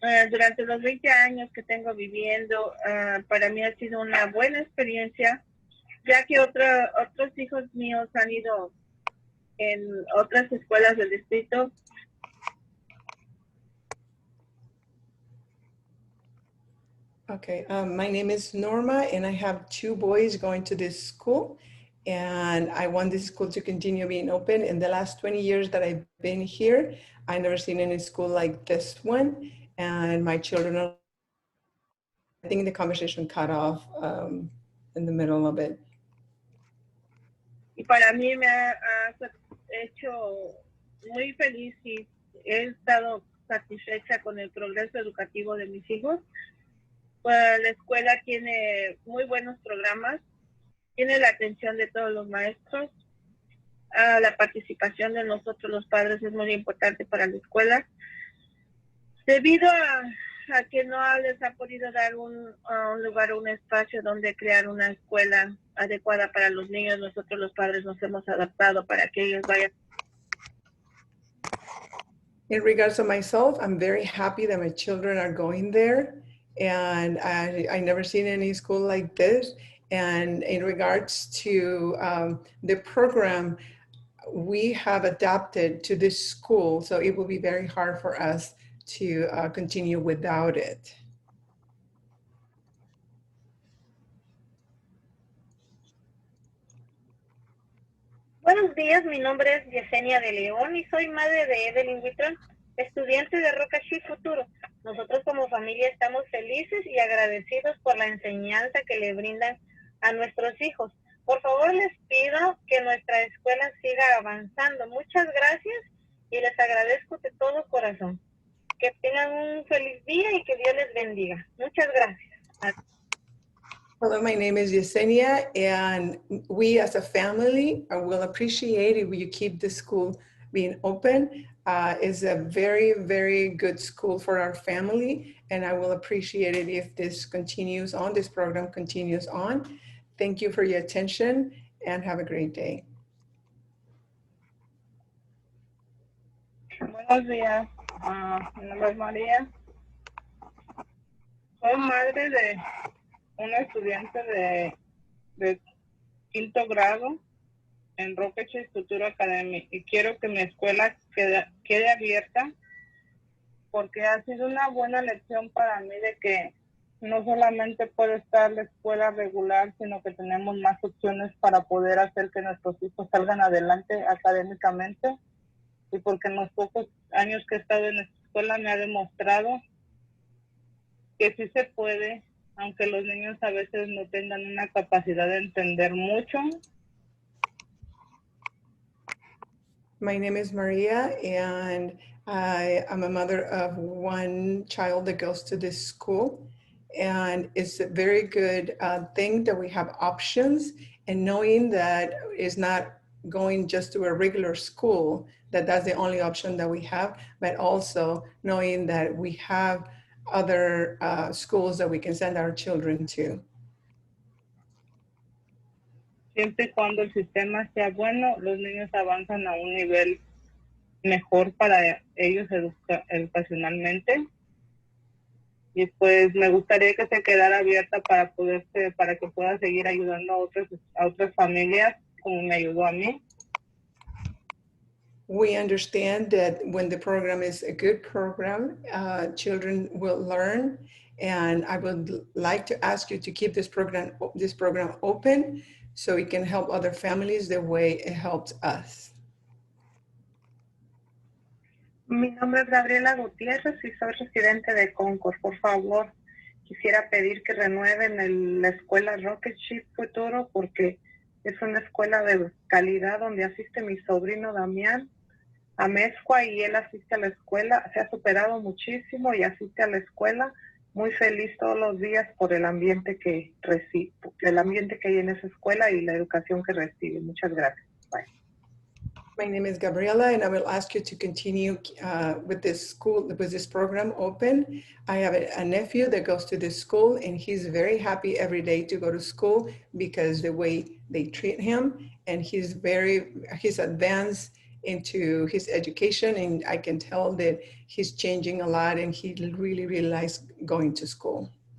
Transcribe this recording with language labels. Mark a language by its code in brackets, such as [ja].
[es] Durante los 20 años que tengo viviendo, para mí ha sido una buena experiencia, ya que otros hijos míos han ido en otras escuelas del distrito. [en] Okay, my name is Norma, and I have two boys going to this school, and I want this school to continue being open. In the last 20 years that I've been here, I've never seen any school like this one, and my children are, I think the conversation cut off in the middle of it. [es] Y para mí me ha hecho muy feliz y he estado satisfecha con el progreso educativo de mis hijos. Pues la escuela tiene muy buenos programas, tiene la atención de todos los maestros, la participación de nosotros los padres es muy importante para la escuela. Debido a que no les ha podido dar un lugar, un espacio donde crear una escuela adecuada para los niños, nosotros los padres nos hemos adaptado para que ellos vayan. [en] In regards to myself, I'm very happy that my children are going there, and I never seen any school like this. And in regards to the program, we have adapted to this school, so it will be very hard for us to continue without it. [es] Buenos días, mi nombre es Yesenia de León y soy madre de Evelyn Huitrón, estudiante de Roca Chief Futuro. Nosotros como familia estamos felices y agradecidos por la enseñanza que le brindan a nuestros hijos. Por favor, les pido que nuestra escuela siga avanzando. Muchas gracias y les agradezco de todo corazón. Que tengan un feliz día y que Dios les bendiga. Muchas gracias. [en] Hello, my name is Yesenia, and we as a family will appreciate if you keep the school being open. It's a very, very good school for our family, and I will appreciate it if this continues on, this program continues on. Thank you for your attention and have a great day. [es] Buenos días, mi nombre es María. Soy madre de un estudiante de quinto grado en Rocketshire Futuro Academy y quiero que mi escuela quede abierta porque ha sido una buena lección para mí de que no solamente puede estar la escuela regular, sino que tenemos más opciones para poder hacer que nuestros hijos salgan adelante académicamente, y porque en los pocos años que he estado en esta escuela me ha demostrado que sí se puede, aunque los niños a veces no tengan una capacidad de entender mucho. [en] My name is Maria, and I am a mother of one child that goes to this school. And it's a very good thing that we have options, and knowing that it's not going just to a regular school, that's the only option that we have, but also knowing that we have other schools that we can send our children to. [es] Siempre y cuando el sistema sea bueno, los niños avanzan a un nivel mejor para ellos educacionalmente. Y pues me gustaría que se quedara abierta para que pueda seguir ayudando a otras familias como me ayudó a mí. [en] We understand that when the program is a good program, children will learn, and I would like to ask you to keep this program open so it can help other families the way it helped us. [es] Mi nombre es Gabriela Gutiérrez y soy residente de Concord. Por favor, quisiera pedir que renueven la escuela Rocketshire Futuro porque es una escuela de calidad donde asiste mi sobrino Damián a Mezcua y él asiste a la escuela. Se ha superado muchísimo y asiste a la escuela. Muy feliz todos los días por el ambiente que recibe, el ambiente que hay en esa escuela y la educación que recibe. Muchas gracias. Bye. [en] My name is Gabriela, and I will ask you to continue with this school, with this program open. I have a nephew that goes to this school, and he's very happy every day to go to school because the way they treat him, and he's advanced into his education, and I can tell that he's changing a lot, and he really, really likes going to school.